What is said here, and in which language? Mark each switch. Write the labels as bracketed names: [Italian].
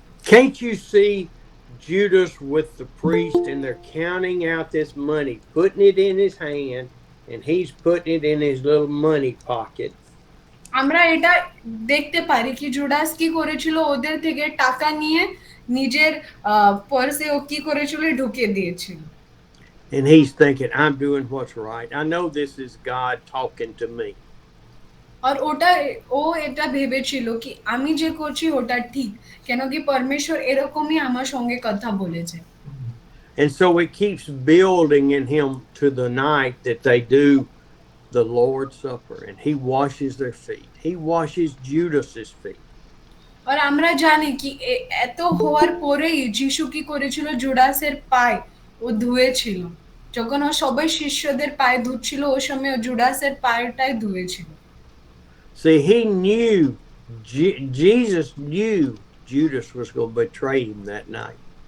[English] Can't you see Judas with the priest and they're counting out this money, putting it in his hand, and he's putting it in his little money pocket. [Bangla] আমরা এটা দেখতে পারি কি Judas কি করেছিল, ওদের থেকে টাকা নিয়ে নিজের পার্সে ও কি করেছিল ঢুকিয়ে দিয়েছিল। [English] And he's thinking, I'm doing what's right. I know this is God talking to me. [Bangla] আর ও এটা ভেবেছিল কি আমি যে করছি ওটা ঠিক, কেন কি পরমেশ্বর এরকমই আমার সঙ্গে কথা বলেছে। [English] And so it keeps building in him to the night that they do the Lord's Supper, and he washes their feet. He washes Judas's feet. [Bangla] আর আমরা জানি কি এত হওয়ার পরেই যিশু কি করেছিল, জুডাসের পায়ে ও ধুয়েছিল। যখন ও সবাই শিষ্যদের পায়ে ধুচ্ছিল ওই সময় ও জুডাসের পায়েটাই ধুয়েছিল। [English] See, he knew, Jesus knew Judas was going to betray him that night.